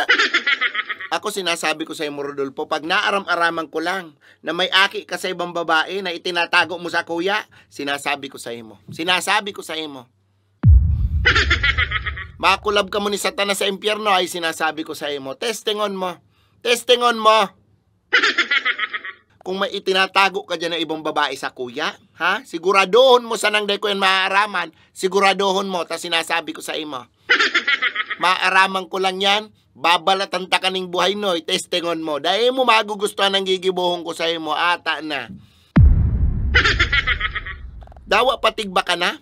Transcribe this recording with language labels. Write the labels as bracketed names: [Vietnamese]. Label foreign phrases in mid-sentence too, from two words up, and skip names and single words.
[Filipino] Ako sinasabi ko sa iyo, Rodolfo, pag naaram-araman ko lang na may aki ka sa ibang babae na itinatago mo sa kuya, sinasabi ko sa iyo. Sinasabi ko sa iyo. Makulab ka mo ni Satanas sa impyerno ay sinasabi ko sa iyo. [Bikol] Testingon mo. Testingon mo. [Filipino] Kung may itinatago ka dyan ng ibang babae sa kuya, ha? [Bikol] Siguraduhon mo sanang day ko yan maaaraman. Siguraduhon mo, ta sinasabi ko sa iyo. Maaraman ko lang yan, babalatan ta kaning buhay noy, testingon mo. [Filipino] Dahil mo magugustuhan ng gigibuhon ko sa iyo, ata na. [Bikol] Dawa patigba ka na?